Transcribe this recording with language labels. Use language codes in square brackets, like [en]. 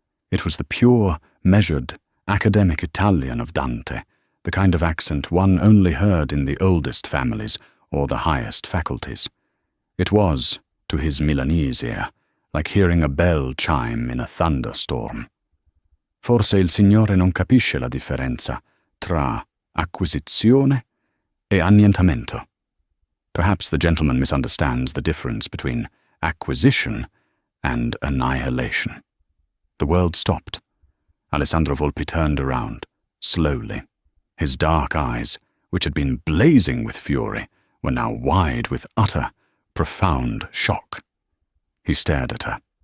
[en] It was the pure, measured, academic Italian of Dante, the kind of accent one only heard in the oldest families or the highest faculties. It was, to his Milanese ear, like hearing a bell chime in a thunderstorm. [it] "Forse il signore non capisce la differenza tra acquisizione e annientamento." [en] Perhaps the gentleman misunderstands the difference between acquisition and annihilation. The world stopped. Alessandro Volpe turned around, slowly. His dark eyes, which had been blazing with fury, were now wide with utter, profound shock. He stared at her.